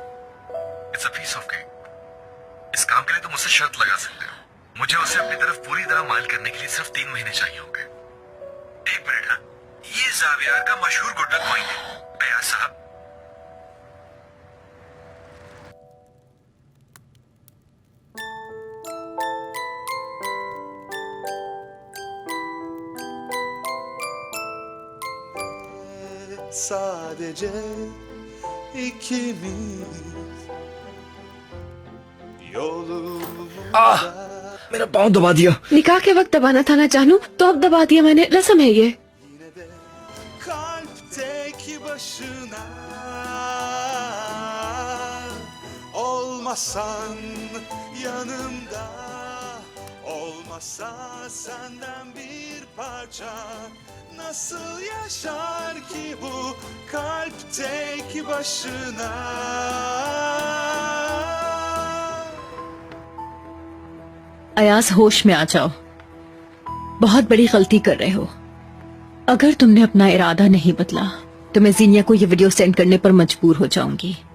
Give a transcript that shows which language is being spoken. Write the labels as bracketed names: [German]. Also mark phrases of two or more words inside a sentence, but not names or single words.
[English] it's a piece of cake. [Hindi] इस काम के लिए तुम मुझसे शर्त लगा सकते हो। मुझे उसे अपनी तरफ पूरी तरह माइल करने के लिए सिर्फ 3 महीने चाहिए होंगे। एक मिनट। हाँ, ये जावियार का मशहूर [English] good luck point [Hindi] है अयाज साहब। [Turkish] Sadece ikimiz yolumuzda. [Hindi] मेरा पाँव दबा दिया। निकाह के वक्त दबाना था ना जानू, तो अब दबा दिया मैंने। रस्म है ये। [Turkish] Kalpteki başına olmasan yanımda, olmasa senden bir parça. Nasıl yaşar ki bu kalp tek başına? [Hindi] अयाज होश में आ जाओ, बहुत बड़ी गलती कर रहे हो। अगर तुमने अपना इरादा नहीं बदला तो मैं जीनिया को ये वीडियो सेंड करने पर मजबूर हो जाऊंगी।